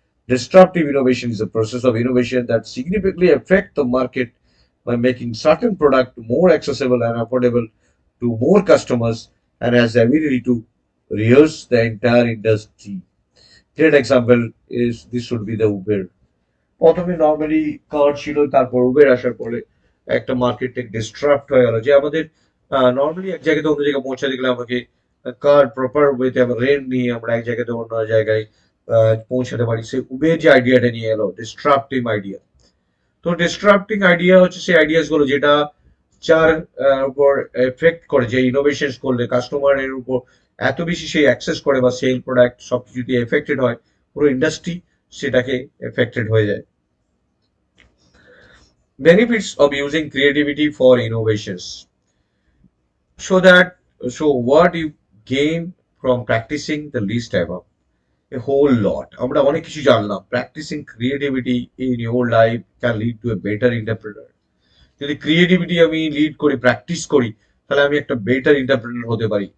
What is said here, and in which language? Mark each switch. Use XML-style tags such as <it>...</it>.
<en>Disruptive innovation is a process of innovation that significantly affect the market by making certain product more accessible and affordable to more customers and has the ability to reverse the entire industry. Great example is this should be the Uber.</en> <bn>প্রথমে normally কার ছিল, তারপর Uber আসার পরে একটা market distract হয়ে গেল, যে আমাদের নর্মালি এক জায়গা থেকে অন্য জায়গায় পৌঁছাতে গেলে আমাকে কার প্রপার ওয়েতে আমরা রেন্ট নিয়ে আমরা এক জায়গা থেকে অন্য জায়গায় পৌঁছাতে পারি। সে উবের যে আইডিয়াটা নিয়ে এলো ডিস্ট্রাক্টিভ আইডিয়া, তো ডিস্ট্রাক্টিং আইডিয়া হচ্ছে সেই আইডিয়াস গুলো যেটা যার উপর এফেক্ট করে, যে ইনোভেশন করলে কাস্টমারের উপর এত বেশি সেই অ্যাক্সেস করে বা সেল প্রোডাক্ট সবকিছু দিয়ে এফেক্টেড হয়, পুরো ইন্ডাস্ট্রি সেটাকে এফেক্টেড হয়ে যায়।</bn> <en>Benefits of using creativity for innovations. So that so what you gain from practicing the least above. A whole lot.</en> <bn>আমরা অনেক কিছু জানলাম।</bn> <en>Practicing creativity in your life can lead to a better entrepreneur.</en> <bn>যদি creativity আমি lead করি, practice করি, তাহলে আমি একটা বেটার এন্টারপ্রেনার হতে পারি।</bn>